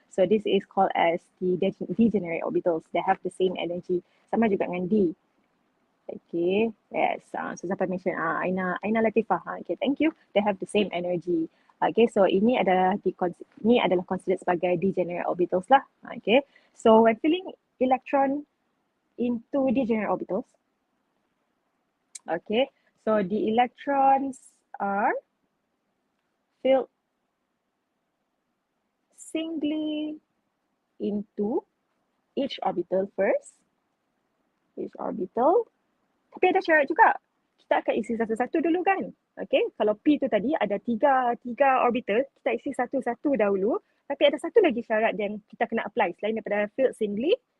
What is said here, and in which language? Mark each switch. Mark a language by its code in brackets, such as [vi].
[en] So this is called as the degenerate orbitals. They have the same energy, [ms] sama juga dengan d. [en] Okay, yes. [ms] So sampai mention Aina Latifah. [en] Okay, thank you. They have the same energy. [ms] Okay, so ini adalah considered sebagai degenerate orbitals lah. [en] Okay, so when filling electron into degenerate orbitals, okay, so the electrons are filled singly into each orbital first. Each orbital. [ms] Tapi ada syarat juga. Kita akan isi satu-satu dulu kan. Okay, kalau P tu tadi ada tiga orbital, kita isi satu-satu dahulu. Tapi ada satu lagi syarat yang kita kena apply selain daripada [en] filled singly.